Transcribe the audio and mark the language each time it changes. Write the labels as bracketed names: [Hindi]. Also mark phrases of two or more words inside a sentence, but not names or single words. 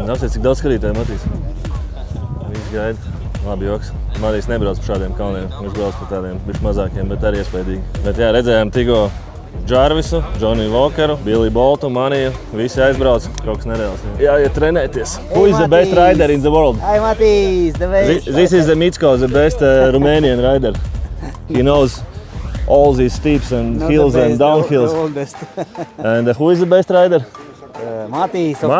[Latvian] Apsiet, cik daudz skatītāju, Matīs. Viss gaida. Labi joks. Matīs nebrauc par šādiem kalniem. Viņš brauc par tādiem bišķi mazākiem, bet arī iespaidīgi. Bet jā, redzējām Tigo Jarvisu, Johnny Walkeru, Billy Boltu, Maniju. Visi aizbrauc. Kaut kas nereāls. Jāiet trenēties. [English] Who is the best rider in the world? Hey, Matīs, the best. This is the Mitsko, the best Romanian rider. He knows all these steeps and hills and downhills. And who is the best rider? Matīs, of